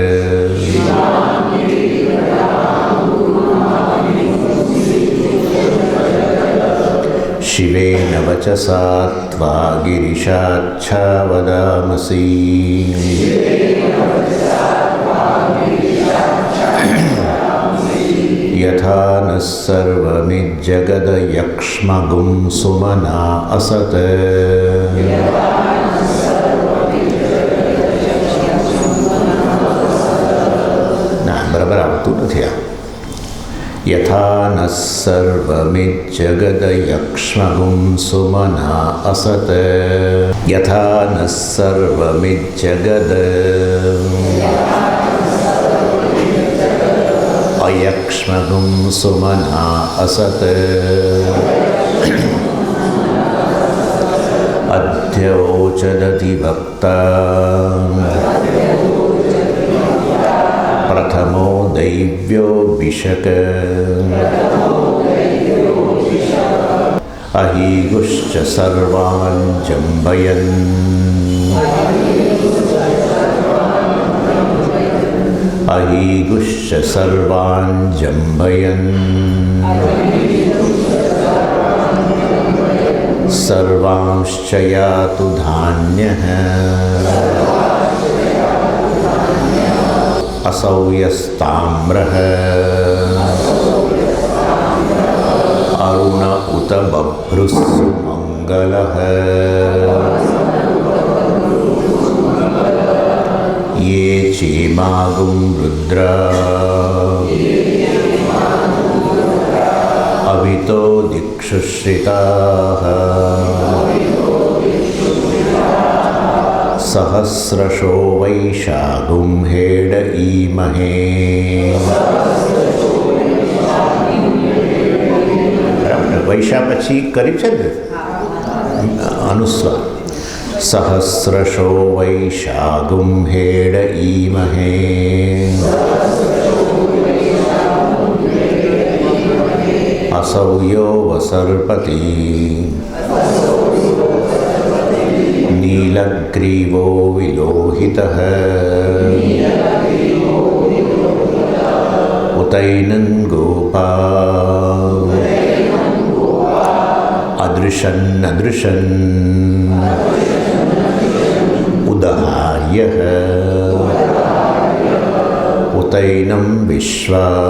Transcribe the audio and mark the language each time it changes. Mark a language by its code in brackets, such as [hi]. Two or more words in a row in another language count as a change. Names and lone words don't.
[sa] शिवेन वचसा त्वा गिरिशाच्छा वदामसि यथा नः सर्वमिज्जगदयक्ष्मगुं सुमना असत् [gu] ના બરાબર આવતું નથી આ [sa] यथा नः सर्वमिज्जगदयक्ष्मगुं सुमना असत् यथा नः सर्वमिज्जगद अयक्ष्मगुं सुमना असत् अध्यवोचदधिवक्ता દૈવ્યોऽभिषक अहीगुश्च सर्वान जंभयन अहीगुश्च सर्वान जंभयन सर्वांश्च यातु धान्यः असौ यस्ताम्रः अरुण उत बभ्रुस्सु मङ्गलः ये चेमागुं रुद्र अवितो दिक्षुश्रिताः सहस्रशो वैशागुं हेड ईमहे [gu] વૈશા પછી કરી છે ને અનુસ્વાર [sa] सहस्रशो वैशागुं हेड ईमहे असौयो वसर्पति नीलग्रीवो विलोहितः उतैनं गोपा अदृशन् अदृशन् उदहार्यः उतैनं विश्वा